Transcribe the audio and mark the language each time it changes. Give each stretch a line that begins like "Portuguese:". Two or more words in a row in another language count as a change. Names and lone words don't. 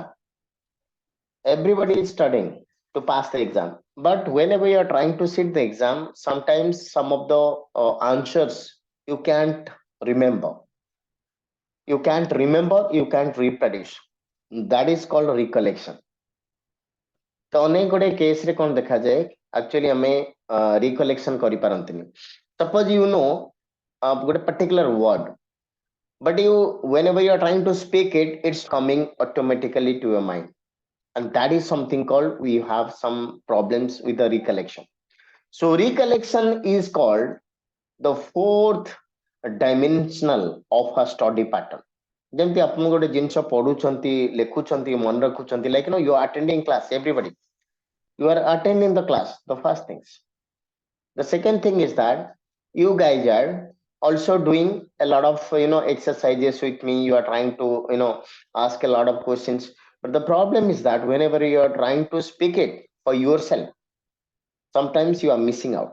English: Everybody is studying to pass the exam. But whenever you are trying to sit the exam, sometimes some of the answers you can't remember. You can't reproduce. That is called recollection.
Odia: ତ ଅନେକ ଗୁଡେ କେସ୍ ରେ କଣ ଦେଖାଯାଏ ଆକ୍ଚୁଆଲି ଆମେ ରିକଲେକ୍ସନ କରିପାରନ୍ତିନି
English: suppose you know ଗୋଟେ particular word but you whenever you are trying to speak it's coming automatically to your mind, and that is something called we have some problems with the recollection. So recollection is called the fourth dimensional of a study pattern.
Odia: ଯେମିତି ଆପଣ ଗୋଟେ ଜିନିଷ ପଢୁଛନ୍ତି ଲେଖୁଛନ୍ତି ମନେ ରଖୁଛନ୍ତି
English: like you are attending class, everybody you are attending the class, the first things. The second thing is that you guys are also doing a lot of exercises with me. You are trying to ask a lot of questions, but the problem is that whenever you are trying to speak it for yourself, sometimes you are missing out.